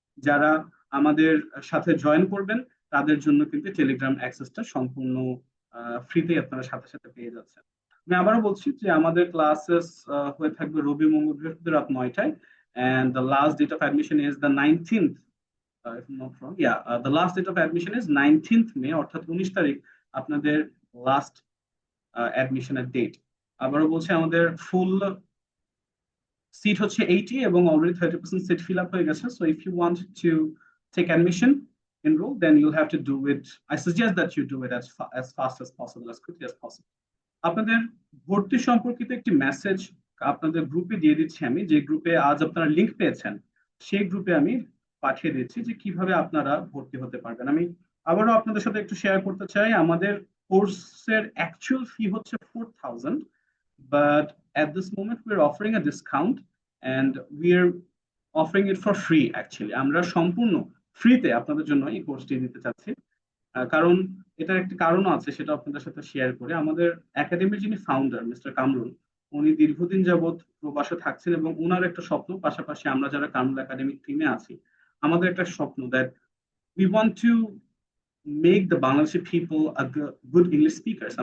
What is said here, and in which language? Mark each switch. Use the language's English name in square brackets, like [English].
[Bangla] যারা আমাদের সাথে জয়েন করবেন তাদের জন্য কিন্তু টেলিগ্রাম অ্যাক্সেসটা সম্পূর্ণ ফ্রিতে আপনারা সাথে সাথে পেয়ে যাচ্ছেন। আমি আবারও বলছি যে আমাদের ক্লাসেস হয়ে থাকবে রবি, মঙ্গল, বৃহস্পতি রাত 9টায়, [English] and the last date of admission is the 19th, if I'm not wrong. Yeah, the last date of admission is 19th May, [Bangla] অর্থাৎ 19 তারিখ আপনাদের লাস্ট অ্যাডমিশনের ডেট। আবারও বলছি, আমাদের ফুল সিট হচ্ছে 80 এবং অলরেডি 30% সিট ফিল আপ হয়ে গেছে। [English] So if you want to take admission, enroll, then you'll have to do it. I suggest that you do it as fast as possible, as quickly as possible. [Bangla] আপনাদের ভর্তি সম্পর্কিত একটি message আপনাদের গ্রুপে দিয়ে দিচ্ছি আমি, যে গ্রুপে আজ আপনারা লিংক পেয়েছেন, সেই গ্রুপে আমি পাঠিয়ে দিচ্ছি যে কিভাবে আপনারা ভর্তি হতে পারবেন। আমি আবারও আপনাদের সাথে একটু শেয়ার করতে চাই, আমাদের কোর্সের অ্যাকচুয়াল ফি হচ্ছে 4,000, [English] but at this moment we're offering a discount and we're offering it for free actually. [Bangla] আমরা সম্পূর্ণ ফ্রিতে আপনাদের জন্য এই কোর্সটি দিতে চাচ্ছি। কারণ এটার একটি কারণও আছে, সেটা আপনাদের সাথে শেয়ার করে। আমাদের একাডেমির যিনি ফাউন্ডার মিস্টার কামরুল, উনি দীর্ঘদিন যাবৎ প্রবাসে থাকছেন এবং ওনার একটা স্বপ্ন, পাশাপাশি আমরা যারা কামরুল একাডেমিক টিমে আছি, আমাদের একটা স্বপ্ন, [English] That we want to make the Bangladeshi people a good English speakers.